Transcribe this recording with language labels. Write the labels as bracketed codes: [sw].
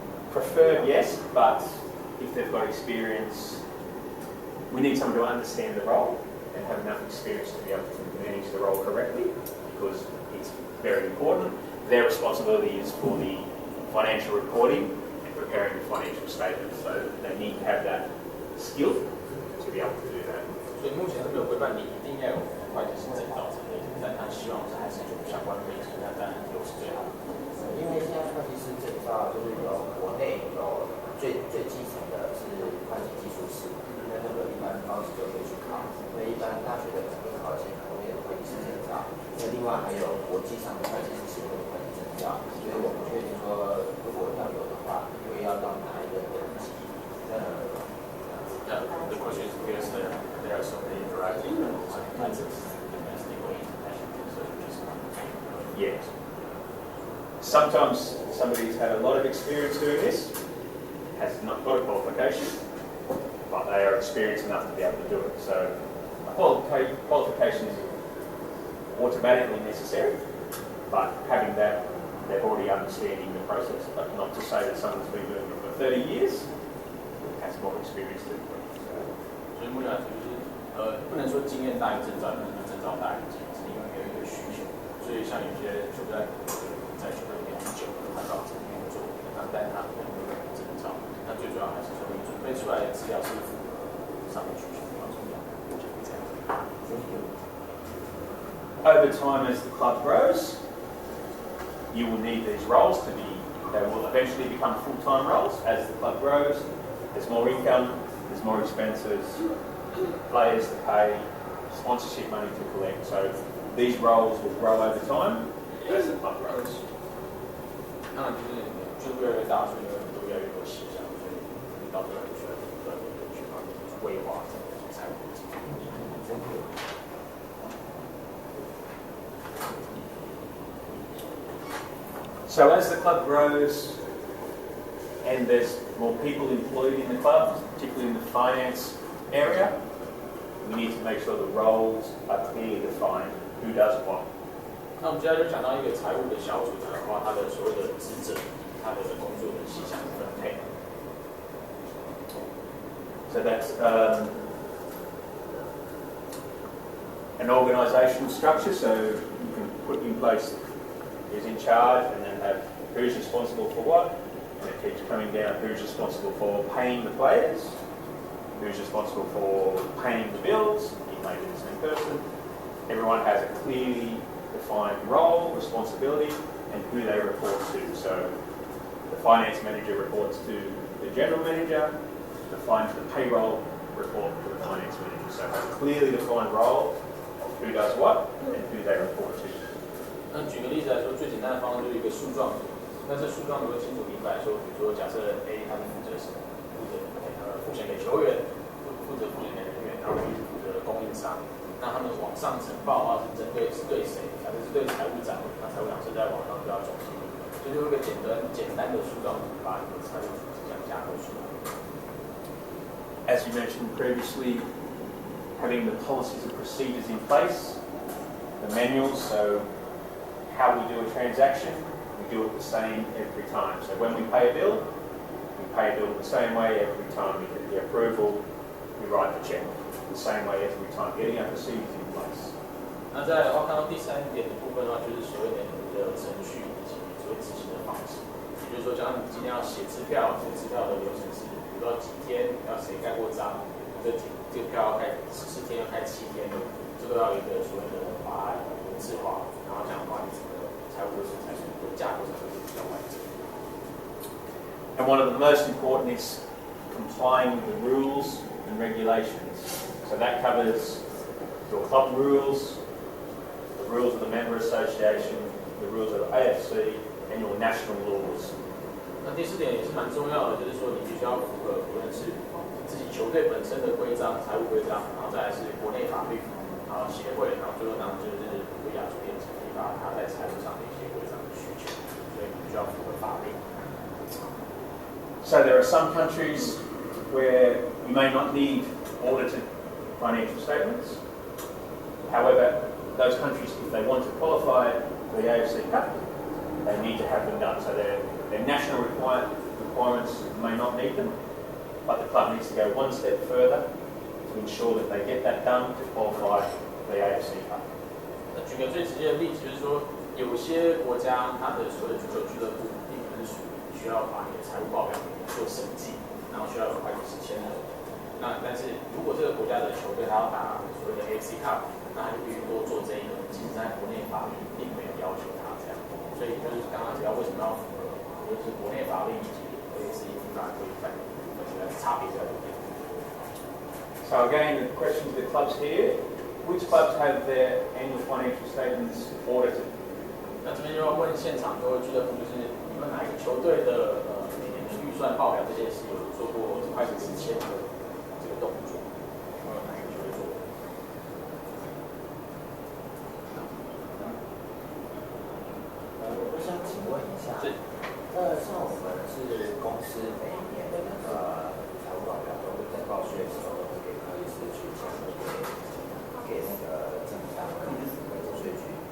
[en] Preferred, yes, but if they've got experience, we need someone to understand the role and have enough experience to be able to manage the role correctly, because it's very important. Their responsibility is for the financial reporting and preparing the financial statements, so they need to have that skill to be able to do that. [zh] 所以目前是没有规范你一定要有会计师证照之类的，但他希望是还是有相关背景，那当然有是最好的。因为现在会计师证照就是有国内有最基层的是会计技术士，那个一般高职就可以去考，因为一般大学的可能会考一些国内的会计师证照，那另外还有国际上的会计师协会的会计证照，所以我不确定说如果要有的话，会要到哪一个等级。 [en] The question is because there are so many varieties of licenses, domestically, internationally, so just Yeah. Sometimes somebody's had a lot of experience doing this, has not got a qualification, but they are experienced enough to be able to do it. So a qualification is automatically necessary, but having that, they're already understanding the process, but not to say that someone's been doing it for 30 years, has more experience than me. [zh] 所以目前来说就是不能说经验大于证照，不能说证照大于经验，是因为没有一个需求。所以像有些球队在球队里面很久，他到这边做，但他可能没有证照。那最主要还是说你准备出来的资料是符合上面需求比较重要。就是这样。 [en] Over time, as the club grows, you will need these roles to be. They will eventually become full-time roles as the club grows. There's more income, there's more expenses, players to pay, sponsorship money to collect. So these roles will grow over time as the club grows. [zh] 当然就是越来越大，所以都越来越多细项，所以到时候需要不断的去帮你规划财务。 [en] So as the club grows and there's more people employed in the club, particularly in the finance area, we need to make sure the roles are clearly defined, who does what. [zh] 那我们接下来就讲到一个财务的小组的话，它的所谓的职责，它的工作的细项分配。 [en] So that's an organisational structure, so you can put in place who's in charge and then have who's responsible for what, and it keeps coming down who's responsible for paying the players, who's responsible for paying the bills, it may be the same person. Everyone has a clearly defined role, responsibility, and who they report to. So the finance manager reports to the general manager, the payroll report to the finance manager. So a clearly defined role of who does what and who they report to. [zh] 那举个例子来说，最简单的方式就是一个树状图。那这树状图会清楚明白说，比如说假设 A 他是负责什么，负责付钱给球员，负责付钱给人员，然后 B 是负责供应商。那他们往上呈报的话是对谁？假设是对财务长，那财务长是在网上就要总结，所以就会有一个简单的树状图把你的财务组织这样架构出来。 [en] As you mentioned previously, having the policies and procedures in place, the manuals, so how we do a transaction, we do it the same every time. So when we pay a bill the same way every time. We get the approval, we write the check the same way every time, getting our procedures in place. [zh] 那在的话，看到第三点的部分的话，就是所谓的你的程序以及所谓执行的方式。也就是说，假如你今天要写支票，写支票的流程是，比如说几天要谁盖过章，这个票要开14天，要开7天的，这个要有一个所谓的把它文字化，然后这样的话，你整个财务流程才是架构才会比较完整。 [en] And one of the most important is complying with the rules and regulations. So that covers your club rules, the rules of the member association, the rules of the AFC, and your national laws. [zh] 那第4点也是蛮重要的，就是说你必须要符合无论是自己球队本身的规章、财务规章，然后再来是国内法律，然后协会，然后最后当然就是为亚足联成立法，它在财务上的一些规章的需求，所以你必须要符合法律。 [en] So there are some countries where you may not need audited financial statements. However, those countries, if they want to qualify for the AFC Cup, they need to have them done. So their national requirements may not need them, but the club needs to go one step further to ensure that they get that done to qualify for the AFC Cup. [zh] 举个最直接的例子，就是说，有些国家它的所有足球俱乐部并不是属于需要把你的财务报表做审计，然后需要有会计师签的。但是如果这个国家的球队它要打所谓的 AFC Cup， 那它就必须多做这一个，其实在国内法律并没有要求它这样，所以就是刚刚提到为什么要符合，就是国内法律以及 AFC 法规范，我觉得差别在这边。 [en] So again, the question to the clubs here: which clubs have their annual financial statements audited? [zh] 那这边就要问现场各位俱乐部，就是你们哪一个球队的每年的预算报表这件事有做过会计师签的这个动作？有没有哪一个球队做过？我想请问一下，像我们是公司每一年的那个财务报表都会在报税的时候都会给会计师去签给那个政府单位、国税局。